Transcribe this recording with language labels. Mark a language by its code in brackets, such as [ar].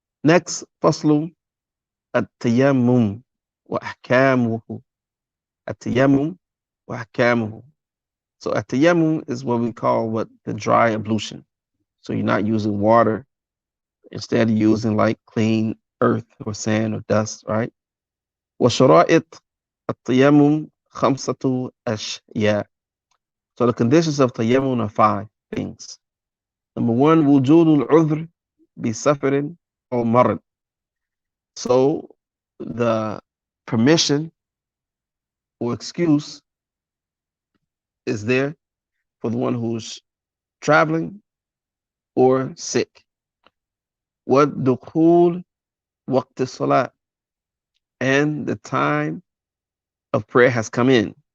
[en] Next, [ar] فصل التيمم وأحكامه. التيمم وأحكامه. [en] So a tayammum is what we call the dry ablution. So you're not using water. Instead, you're using like clean earth or sand or dust, right? [ar] وشرائط التيمم خمسة أشياء. [en] So the conditions of tayammum are five things. Number one, [ar] وجود العذر بسفر أو مرض. [en] So the permission or excuse is there for the one who's traveling or sick. [ar] والدخول وقت الصلاة, [en] and the time of prayer has come in.